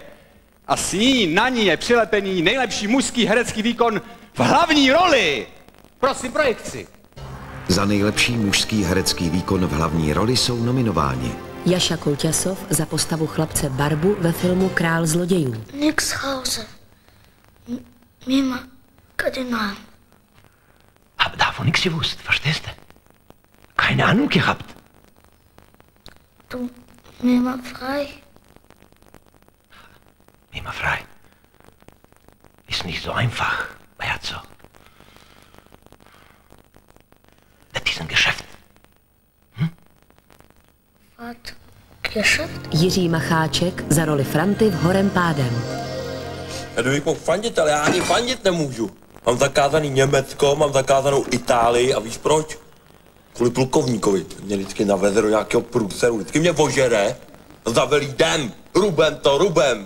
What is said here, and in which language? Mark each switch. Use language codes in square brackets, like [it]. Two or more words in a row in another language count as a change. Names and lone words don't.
[cs] A s ní, na ní je přilepený nejlepší mužský herecký výkon v hlavní roli. Prosím, projekci. Za nejlepší mužský herecký výkon v hlavní roli jsou nominováni Jaša Kulťasov za postavu chlapce Barbu ve filmu Král zlodějů. [de] Nix Hause. Mima Kardinal. Hab davon nichts gewusst, verstehst du? Keine Ahnung gehabt. Du, Mima frei. Mima frei. Ist nicht so einfach, Beazo. Das ist ein Geschäft. Was? Geschäft? [cs] Jiří Macháček za roli Franty v Horem pádem. Já bych mohl fandit, ale já ani fandit nemůžu. Mám zakázaný Německo, mám zakázanou Itálii a víš proč? Kvůli plukovníkovi. Mě vždycky naveze do nějakého průseru, vždycky mě ožere a zavelí jdem, rubem.